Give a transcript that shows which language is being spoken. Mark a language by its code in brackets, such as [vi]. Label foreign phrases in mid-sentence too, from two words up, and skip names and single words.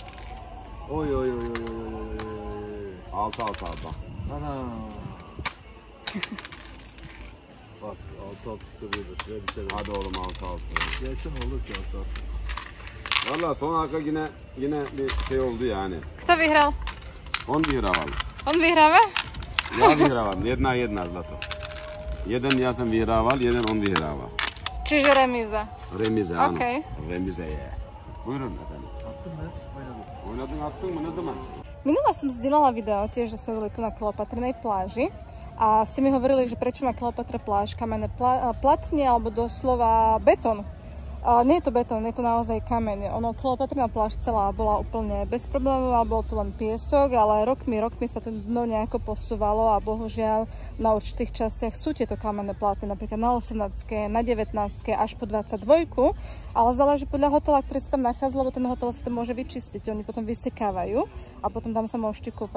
[tr] Oy. 6 aldı. Ana. Bak 6-6 işte böyle. Hadi oğlum 6-6. Gelsin olur ki 6-6. Valla son arka yine bir şey oldu yani. [sk] Kto vyhral? On vyhrával. On vyhráva? Ja vyhrávam. 1-1 zlato. Jeden ja sam vyhrával, jeden on vyhrával. Čiže remíza. Remize ano. Okej. Remize je. [tr] Buyurun efendim. Attın mı? Oynadım. Attın mı? Ne zaman? [sk] Minula som zdieľala video tiež, že sme boli tu na Kleopatrinej pláži a ste mi hovorili, že prečo má Kleopatra pláž kamenné platne alebo doslova betón. Nie je to betón, je to naozaj kameň. Ono Kleopatrína plášť celá bola úplne bezproblémová, bol to len piesok, ale rokmi sa to dno nejako posúvalo a bohužiaľ na určitých častiach sú tieto kamenné pláty, napríklad na 18, na 19 až po 22, ale záleží podľa hotela, ktorý sa tam nachádza, lebo ten hotel sa to môže vyčistiť, oni potom vysekávajú a potom tam sa môžete kúpať.